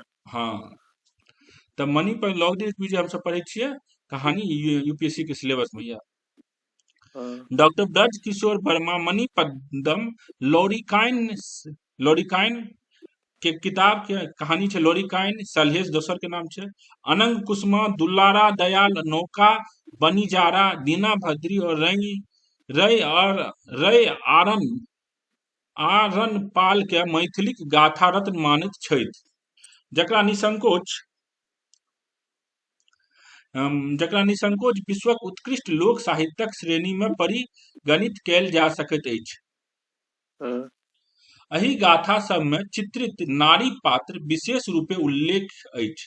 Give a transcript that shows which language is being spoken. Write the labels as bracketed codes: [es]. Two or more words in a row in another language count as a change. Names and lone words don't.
[mai] हाँ, तऽ मणिपद्म लौरिक विजय हम सब पढ़ै छियै, कहानी यूपीएससी के सिलेबस में यऽ। हम्म, डॉक्टर ब्रज किशोर वर्मा मणिपद्म लौरिकाइन के किताब के कहानी छै लौरिकाइन, सलहेश दोसर के नाम छै, अनंग कुसुमा, दुल्लारा दयाल, नौका बनिजारा, दीना भद्री और रय आरन पाल के मैथिलिक गाथा रत्न मानैत छथि। जकरा निसंकोच विश्वक उत्कृष्ट लोक साहित्यक श्रेणी में परिगणित कैल जा सकैत अछि। हम्म, एही गाथा सब में चित्रित नारी पात्र विशेष रूपे उल्लेख अछि।